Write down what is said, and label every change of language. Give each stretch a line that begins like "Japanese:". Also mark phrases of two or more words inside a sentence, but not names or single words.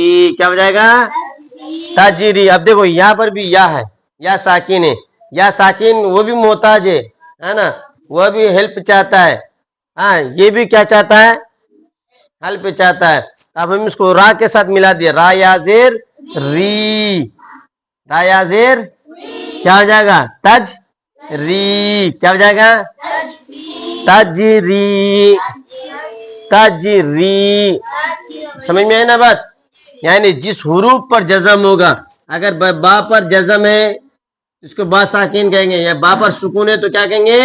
Urdu: کیا ہو جائے گا؟ تجری. اب دیکھو یہاں پر بھی یا ہے، یا ساکین ہے. یا ساکین وہ بھی محتاج ہے نا؟ وہ بھی ہیلپ چاہتا ہے. ہاں، یہ بھی کیا چاہتا ہے؟ ہیلپ چاہتا ہے. اب ہم اس کو را کے ساتھ ملا دیا، را یا زیر ری. را یا زیر کیا ہو جائے گا؟ تج ری. کیا ہو جائے گا؟ تجری. تجری. سمجھ میں آئے نا بات؟ یعنی جس حروف پر جزم ہوگا، اگر با پر جزم ہے اس کو با ساکین کہیں گے، یا با پر سکون ہے تو کیا کہیں گے؟